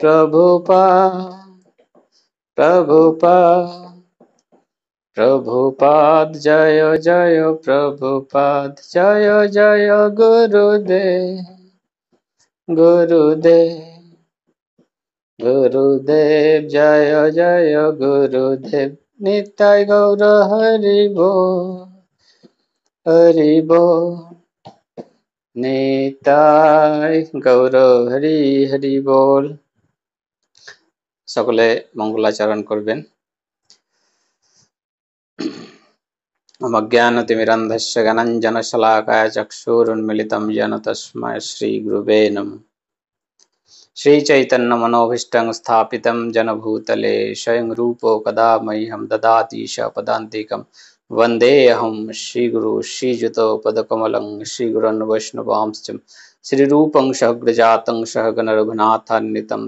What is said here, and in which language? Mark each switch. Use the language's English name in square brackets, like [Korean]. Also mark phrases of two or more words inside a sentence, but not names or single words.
[Bangla] প্রভুপাদ জয় জয় প্রভুপাদ, জয় জয় গুরুদেব জয় জয় গুরুদেব, নিতাই গৌর হরি বল নিতাই গৌর হরি হরি বল। সকলে মঙ্গলাচরণ করবেন। [Sanskrit] मज्ञानतिमिरन्धस्य ज्ञानञ्जनशलाकाय चक्षुरुन्मिलितं येन तस्मै श्रीगुरुवे नमः। श्रीचैतन्यमनोभीष्टं स्थापितं जनभूतले स्वयं रूपो कदा मह्यं ददाति पदान्तिकं वन्देऽहं श्रीगुरु श्रीयुतो पदकमलं श्रीगुरोन् वैष्णवांश्च श्रीरूपं सहग्रजातं सहगणरघुनाथान्वितं